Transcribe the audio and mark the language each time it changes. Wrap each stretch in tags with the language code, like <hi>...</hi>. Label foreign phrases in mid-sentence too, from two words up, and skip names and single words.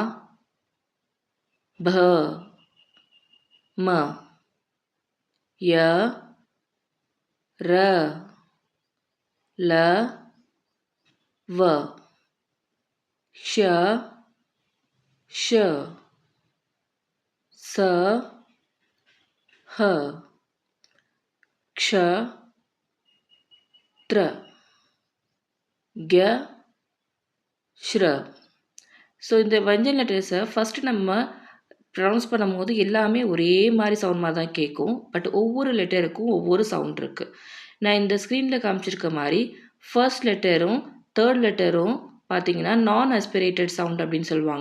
<hi>भ, म, य, र, ल, व, श, श, स, ह, क्ष, त्र, ग, श्र.</hi> <ta>ஸோ இந்த வஞ்சன் லெட்டர்ஸை ஃபஸ்ட்டு நம்ம ப்ரொனவுன்ஸ் பண்ணும்போது எல்லாமே ஒரே மாதிரி சவுண்ட் மாதிரி தான் கேட்கும். பட் ஒவ்வொரு லெட்டருக்கும் ஒவ்வொரு சவுண்ட் இருக்குது. நான் இந்த ஸ்க்ரீனில் காமிச்சிருக்க மாதிரி ஃபர்ஸ்ட் லெட்டரும் தேர்ட் லெட்டரும் பார்த்தீங்கன்னா நான்</ta> <en>aspirated sound</en> <ta>அப்படின்னு சொல்லுவாங்க.</ta>